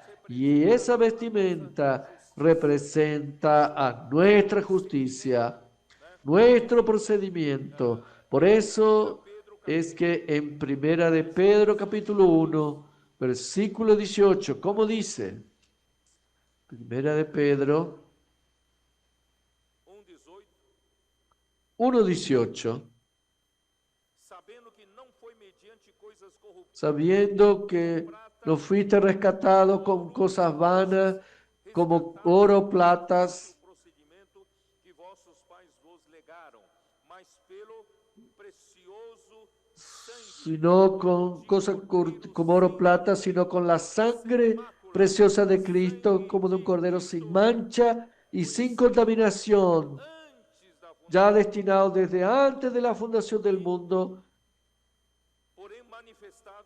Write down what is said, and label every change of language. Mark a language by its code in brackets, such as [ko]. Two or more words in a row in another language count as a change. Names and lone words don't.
[es] Y esa vestimenta representa a nuestra justicia, nuestro procedimiento. Por eso es que en Primera de Pedro capítulo 1, versículo 18, ¿cómo dice? Primera de Pedro 1:18, 1:18, [pt] sabendo que não foi mediante coisas corruptíveis, [es] sabiendo que no fuiste rescatado con cosas vanas como oro, platas, [pt] procedimento que vossos pais vos legaram, mas pelo precioso sangue [es] sino con cosas como oro, plata, sino con la sangre preciosa de Cristo, como de un cordero sin mancha y sin contaminación, [pt] antes da [es] ya destinado desde antes de la fundación del mundo, [pt] porém manifestado